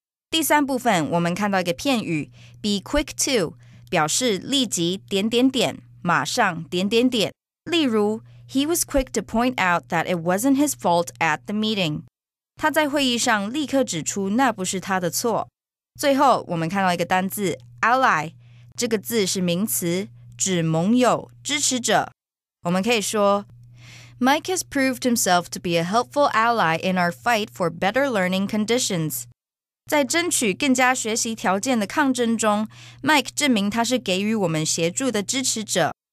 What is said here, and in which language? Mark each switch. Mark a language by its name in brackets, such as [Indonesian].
[Chinese] 第三部分，我们看到一个片语 [English] be quick to [Chinese] 表示立即马上例如 [English] he was quick to point out that it wasn't his fault at the meeting. [Chinese] 他在会议上立刻指出那不是他的错。最后我们看到一个单字 ally， 这个字是名词，指盟友、支持者。我们可以说 [English] Mike has proved himself to be a helpful ally in our fight for better learning conditions. [Chinese] 在争取更加学习条件的抗争中 Mike 证明他是给予我们协助的支持者。